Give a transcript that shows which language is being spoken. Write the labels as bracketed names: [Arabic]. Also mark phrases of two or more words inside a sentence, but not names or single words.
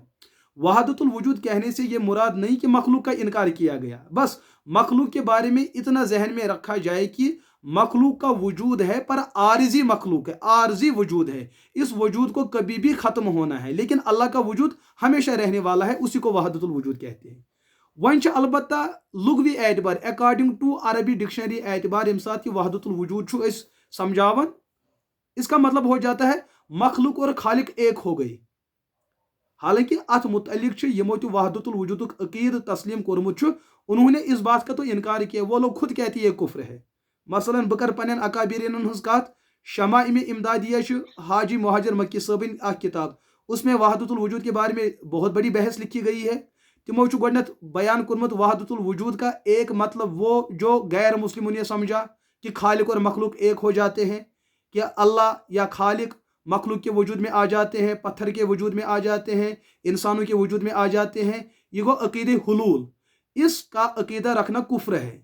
[Urdu] وحدت الوجود کہنے سے یہ مراد نہیں کہ مخلوق کا انکار کیا گیا, بس مخلوق کے بارے میں اتنا ذہن میں رکھا جائے کہ مخلوق کا وجود ہے پر عارضی مخلوق ہے, عارضی وجود ہے, اس وجود کو کبھی بھی ختم ہونا ہے, لیکن اللہ کا وجود ہمیشہ رہنے والا ہے, اسی کو وحدت الوجود کہتے ہیں. [Kashmiri] ون البتہ لغوی اعتبار [English] according to [Kashmiri] عربی ڈکشنری اعتبار یم سات یہ وحدت الوجود سمجھاون, [Urdu] اس کا مطلب ہو جاتا ہے مخلوق اور خالق ایک ہو گئی. [Kashmiri] حالانکہ ات متعلق یمو تہ وحدت الوجود عقید تسلیم کورمت, [Urdu] انہوں نے اس بات کا تو انکار کیا, وہ لوگ خود کہتے یہ کفر ہے. [Kashmiri] مثلا بہ کر پنن اکابرین ہز کت, شمائم امدادیہ حاجی مہاجر مکی صٲبن اخ کتاب, [Urdu] اس میں وحدت الوجود کے بارے میں بہت بڑی بحث لکھی گئی ہے. [Kashmiri] تمو گۄڈنیتھ بیان کورمت [Urdu] وحدت الوجود کا ایک مطلب وہ جو غیر مسلموں نے سمجھا کہ خالق اور مخلوق ایک ہو جاتے ہیں, کہ اللہ یا خالق مخلوق کے وجود میں آ جاتے ہیں, پتھر کے وجود میں آ جاتے ہیں, انسانوں کے وجود میں آ جاتے ہیں. [Kashmiri] یہ گو عقید حلول, [Urdu] اس کا عقیدہ رکھنا کفر ہے.